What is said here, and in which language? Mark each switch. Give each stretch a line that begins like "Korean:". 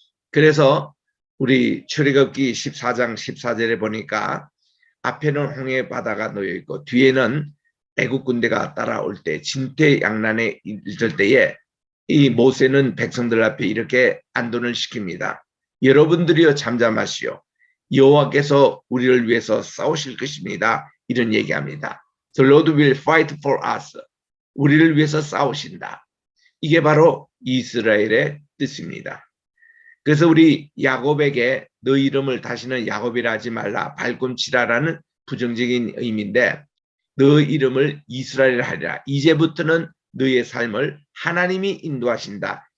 Korean: 그래서 우리 출애굽기 14장 14절에 보니까 앞에는 홍해 바다가 놓여 있고 뒤에는 애국 군대가 따라올 때 진퇴양난에 이를 때에 이 모세는 백성들 앞에 이렇게 안돈을 시킵니다. 여러분들이여 잠잠하시오. 여호와께서 우리를 위해서 싸우실 것입니다. 이런 얘기합니다.
English: The Lord will fight for us.
Korean: 우리를 위해서 싸우신다. 이게 바로 이스라엘의 뜻입니다. 그래서 우리 야곱에게 너 이름을 다시는 야곱이라 하지 말라, 발꿈치라라는 부정적인 의미인데 너 이름을 이스라엘 하리라. 이제부터는 너의 삶을 하나님이 인도하신다.